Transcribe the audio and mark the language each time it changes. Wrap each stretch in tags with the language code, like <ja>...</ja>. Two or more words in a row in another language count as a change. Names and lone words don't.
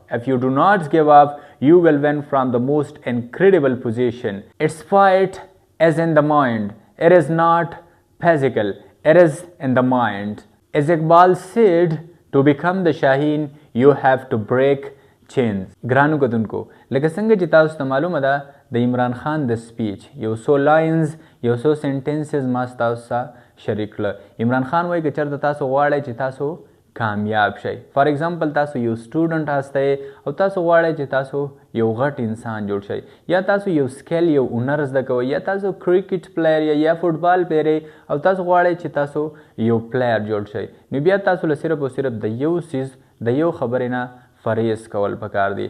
<en>If you do not give up, you will win from the most incredible position. Its fight is in the mind. It is not physical. It is in the mind. As Iqbal said, to become the Shaheen, you have to break chains.</en> <ps>ګرانو کتونکو لکه څنګه چې تاسو ته معلومه ده د عمران خان د سپیچ یو څو لاینز یو څو سنټنسز ما تاسو سره شریک کړل. عمران خان وایي که چېرته تاسو غواړئ چې تاسو کامیاب شئ،</ps> <en>for example</en> <ps>تاسو یو سټوډنټ هستئ او تاسو غواړئ چې تاسو یو غټ انسان جوړ شئ، یا تاسو یو سکل یو هنر زده کوئ، یا تاسو</ps> <en>cricket player</en> <ps>یا</ps> <en>football player</en> <ps>او تاسو غواړئ چې تاسو یو پلیر جوړ شئ، نو بیا تاسو له صرف او صرف د یو څیز د یو خبرې نه فریز کول پکار دی.</ps>